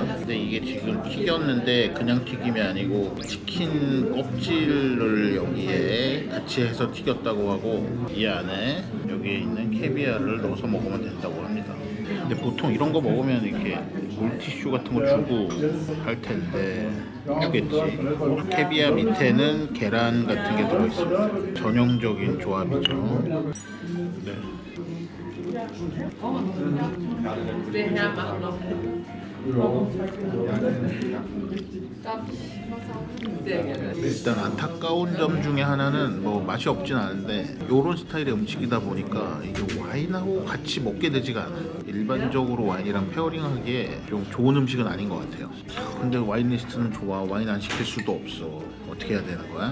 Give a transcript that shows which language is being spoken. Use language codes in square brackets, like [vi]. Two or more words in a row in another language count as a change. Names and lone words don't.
[ko] 근데 이게 지금 튀겼는데 그냥 튀김이 아니고 치킨 껍질을 여기에 같이 해서 튀겼다고 하고 이 안에 여기에 있는 캐비어를 넣어서 먹으면 된다고 합니다. 근데 보통 이런 거 먹으면 이렇게 물티슈 같은 거 주고 할 텐데 주겠지. 캐비아 밑에는 계란 같은 게 들어있습니다. 전형적인 조합이죠. 네. [de] Der Herr macht noch. Sehr gerne. [ko] 일단 안타까운 점 중에 하나는 뭐 맛이 없진 않은데 이런 스타일의 음식이다 보니까 이게 와인하고 같이 먹게 되지가 않아요. 일반적으로 와인이랑 페어링하기에 좀 좋은 음식은 아닌 것 같아요. 근데 와인 리스트는 좋아. 와인 안 시킬 수도 없어. 어떻게 해야 되는 거야?